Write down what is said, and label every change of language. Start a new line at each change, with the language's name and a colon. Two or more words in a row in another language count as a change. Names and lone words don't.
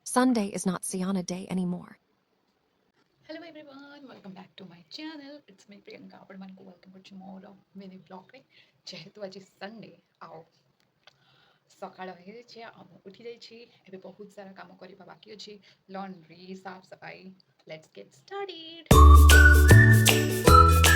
English: Sunday is not Sienna Day anymore. Hello everyone, welcome back to my channel. It's me Priyanka.
Odia: ଆପଣମାନଙ୍କୁ welcome କରୁଛି ମୋର ମିନି ବ୍ଲଗ୍ରେ। ଯେହେତୁ ଆଜି ସଣ୍ଡେ ଆଉ ସକାଳ ହେଇଯାଇଛି ଆଉ ମୁଁ ଉଠି ଯାଇଛି, ଏବେ ବହୁତ ସାରା କାମ କରିବା ବାକି ଅଛି, ଲଣ୍ଡ୍ରି, ସାଫ ସଫାଇ।
English: let's get started.